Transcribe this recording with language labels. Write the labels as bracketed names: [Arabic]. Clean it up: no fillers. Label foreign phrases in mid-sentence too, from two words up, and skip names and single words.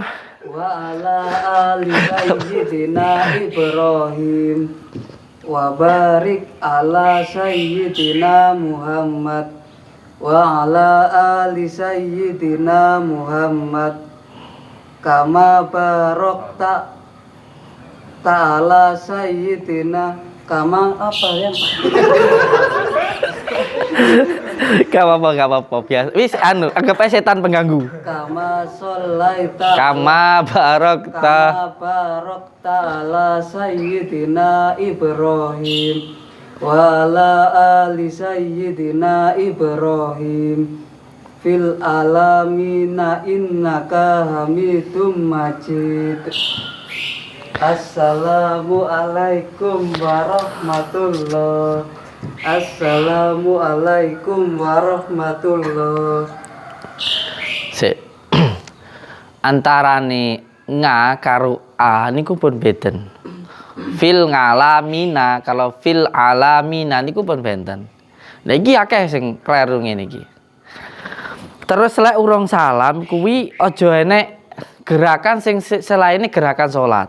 [Arabic] وعلى آل سيدنا إبراهيم وبارك على سيدنا محمد وعلى آل سيدنا محمد كما باركت تعالى سيدنا كما [Javanese] apa ya? Gak apa-apa biasa. Wis anu, anggap aja setan pengganggu. [Arabic] كما صليت كما باركت على سيدنا إبراهيم وعلى آل سيدنا إبراهيم في العالمين إنك حميد مجيد. السلام عليكم ورحمة الله. السلام عليكم ورحمة الله. [Javanese] Sik. Antarane nga karo a niku pun beden. [Arabic] في العالمين, [Javanese] kalau [Arabic] في العالمين [Javanese] niku pun benten. Lah iki akeh sing kleru ngene iki. Terus lek urung salam kuwi aja enek gerakan sing selain gerakan salat.